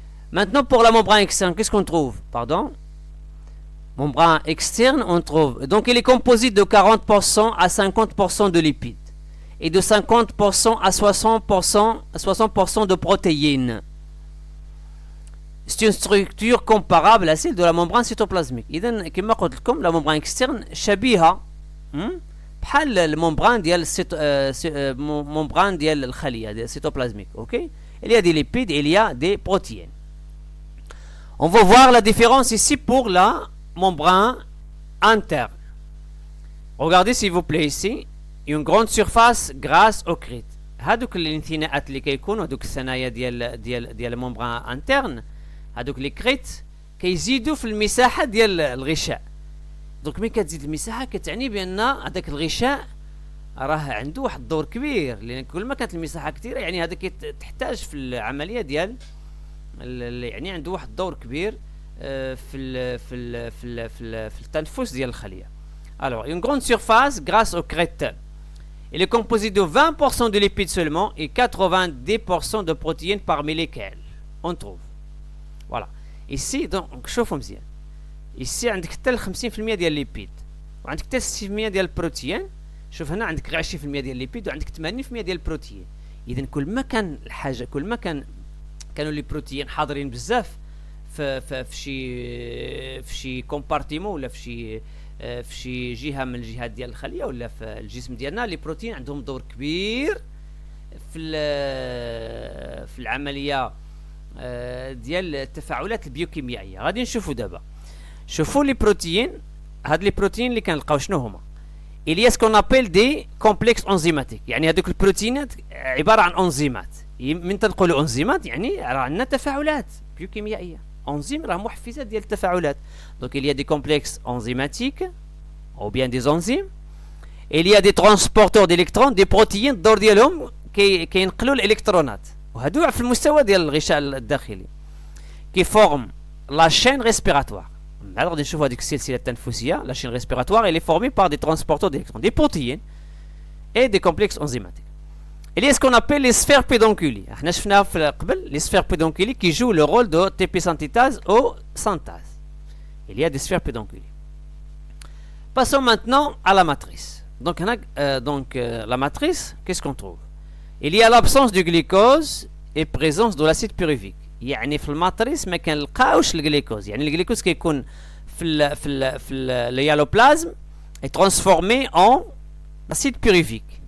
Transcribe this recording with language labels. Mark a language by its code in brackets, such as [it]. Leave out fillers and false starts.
[fr] Maintenant, pour la membrane externe, qu'est-ce qu'on trouve? Pardon. Membrane externe, on trouve. Donc, il est composé de 40% à 50% de lipides et de 50% à 60% de protéines. C'est une structure comparable à celle de la membrane cytoplasmique. [ar] إذن كما قلت لكم la membrane externe شبيهة بحال الممبران ديال membrane ديال الخلية ديال cytoplasmique. [fr] OK? Il y a des lipides, il y a des protéines. On va voir la différence ici pour la membrane interne. Regardez s'il vous plaît ici une grande surface grâce aux crêtes. [ar] هادوك الانثناءات اللي كيكونوا هادوك الثنايا ديال الممبران interne. هادوك لي كريت كيزيدوا في المساحه ديال الغشاء. دونك ملي كتزيد المساحه كتعني بان هذاك الغشاء راه عنده واحد الدور كبير، لان كل ما كانت المساحه كثيره يعني هذا تحتاج في العمليه ديال يعني عنده واحد الدور كبير في التنفس ديال الخليه. [fr] Alors, une grande surface grâce aux crêtes. Il est composé de 20% de lipides seulement et 90% de protéines parmi lesquelles on trouve. Voilà. Ici, donc, [ar] شوفوا مزيان. Ici, عندك حتى 50% ديال الليبيد وعندك حتى 60% ديال البروتين. شوف هنا عندك 20% ديال الليبيد وعندك 80% ديال البروتين. إذا كل ما كان الحاجة كل ما كانوا لي بروتين حاضرين بزاف في شي كومبارتيمون ولا في شي جهة من الجهات ديال الخلية ولا في الجسم ديالنا، لي بروتين عندهم دور كبير في العملية ديال التفاعلات البيوكيميائيه. غادي نشوفوا دابا. شوفوا لي بروتين، هاد لي بروتين اللي كنلقاو شنو هما؟ [fr] il y a ce qu'on appelle des complexes enzymatiques. [ar] يعني هذوك البروتينات عباره عن انزيمات. من تنقولوا انزيمات يعني راه عندنا تفاعلات بيوكيميائيه. انزيم راه محفزات ديال التفاعلات. [fr] دونك il y a des complexes enzymatiques ou bien des enzymes. il y a des transporteurs d'électrons, des protéines [ar] الدور ديالهم كينقلوا الالكترونات. وهادو في المستوى ديال الغشاء الداخلي كي فورم لا شين ريسبيراتوار. Alors, غادي نشوفوا هذيك السلسله التنفسيه. [fr] لا شين ريسبيراتوار elle est formée par des transporteurs d'électrons, des protéines et des complexes enzymatiques. Il y a ce qu'on appelle les sphères pédonculées. [ar] احنا شفناها في قبل [fr] les sphères pédonculées qui jouent le rôle de TP synthétase ou synthase. Il y a des sphères pédonculées. Passons maintenant à la matrice. Donc la matrice, qu'est-ce qu'on trouve? Il y a l'absence du glucose et présence de l'acide pyruvique. [ar] يعني في الماتريس ما كنلقاوش الجليكوز. يعني الجليكوز كيكون في اليالوبلازم [fr] est transformé en acide pyruvique.